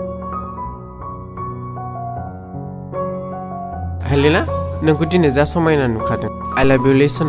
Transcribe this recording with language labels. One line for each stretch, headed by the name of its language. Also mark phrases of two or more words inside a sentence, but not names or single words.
Bodo: हेलेना, नोंखौ दिनै जा समायना नुखादों।
English: I love you लै सना।